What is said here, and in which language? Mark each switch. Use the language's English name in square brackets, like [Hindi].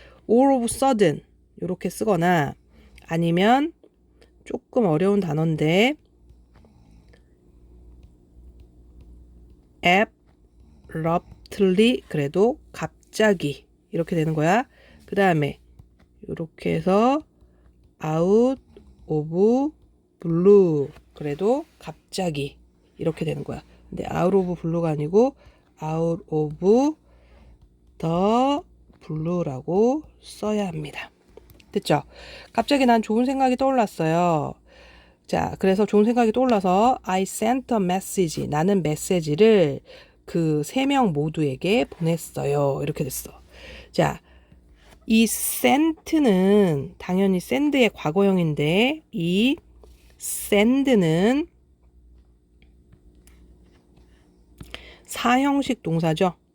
[English] all of sudden [Korean] 이렇게 쓰거나 아니면 조금 어려운 단어인데 abruptly 그래도 갑자기 이렇게 되는 거야. 그 다음에 이렇게 해서 [English] out of blue [Korean] 그래도 갑자기 이렇게 되는 거야. 근데 [English] out of blue [Korean] 가 아니고 [English] out of the blue [Korean] 라고 써야 합니다. 됐죠? 갑자기 난 좋은 생각이 떠올랐어요. 자, 그래서 좋은 생각이 떠올라서 [English] I sent a message. [Korean] 나는 메시지를 그 3명 모두에게 보냈어요. 이렇게 됐어. 자, 이 sent는 당연히 send의 과거형인데 이 send는 사형식 동사죠.